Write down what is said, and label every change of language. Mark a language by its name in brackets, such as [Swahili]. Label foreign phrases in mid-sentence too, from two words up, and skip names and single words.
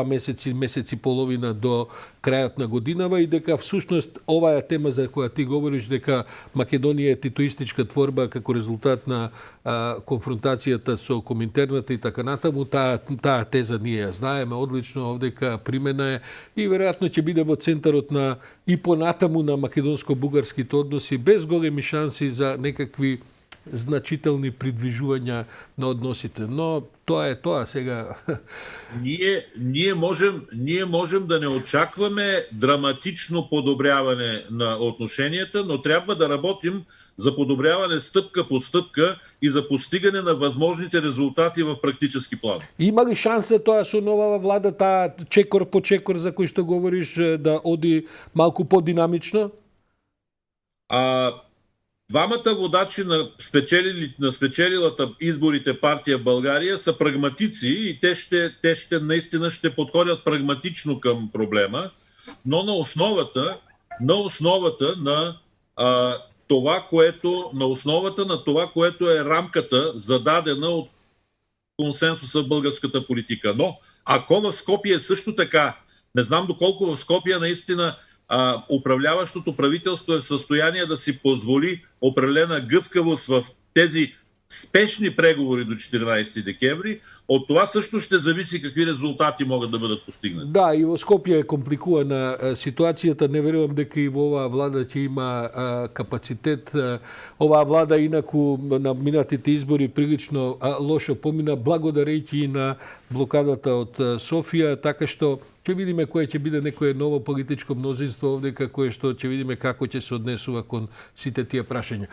[Macedonian] месеци и половина до крајот на годинава и дека всушност оваа тема за која ти говориш, дека Македонија е титоистичка творба како резултат на конфронтацијата со Коминтерната и така натаму, таа теза ние ја знаеме одлично, овдека примена е и веројатно ќе биде во центарот на и понатаму на македонско-бугарските односи без големи шанси за некакви значителни придвижувања на односите. Но тоа е тоа сега. [Bulgarian] Ние можем да не очакваме драматично подобряване на отношенията, но трябва да работим за подобряване стъпка по стъпка и за постигане на възможните резултати в практически план. [Macedonian] Има ли шанса тоа со новава влада, таа чекор по чекор за кој што говориш, да оди малку подинамично? [Bulgarian] Двамата водачи на спечелилата изборите партия България са прагматици и те ще наистина ще подходят прагматично към проблема, но на основата на това, което е рамката, зададена от консенсуса в българската политика. Но ако в Скопие също така, не знам доколко в Скопие наистина управляващото правителство е в състояние да си позволи определена гъвкавост в тези спешни преговори до 14 декември, от това също ще зависи какви резултати могат да бъдат постигнати. [Macedonian] Да, и во Скопје е компликувана ситуацијата. Не верувам дека и во оваа влада ќе има капацитет. Оваа влада инаку на минатите избори прилично лошо помина, благодарејќи и на блокадата од Софија, така што ќе видиме кое ќе биде некое ново политичко мнозинство овдека, кое што ќе видиме како ќе се однесува кон сите тие прашања.